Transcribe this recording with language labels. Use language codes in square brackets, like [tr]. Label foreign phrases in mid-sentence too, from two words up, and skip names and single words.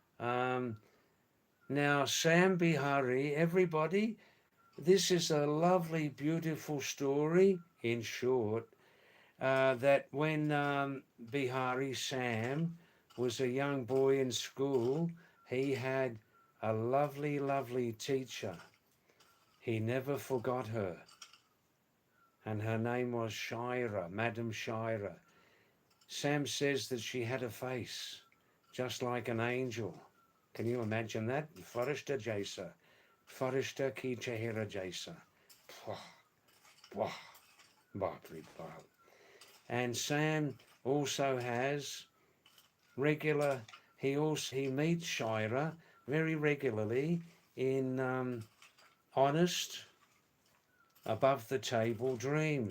[en] Now, Sam Bihari, everybody, this is a lovely, beautiful story, in short, that when Bihari Sam was a young boy in school, he had a lovely, lovely teacher. He never forgot her. And her name was Shira, Madam Shira. Sam says that she had a face just like an angel. Can you imagine that? [hi] फ़रिश्ता जैसा। फ़रिश्ता की चेहरा जैसा. बापरी बाप. [en] And Sam also has regular, he meets Shira very regularly in honest, above the table dreams.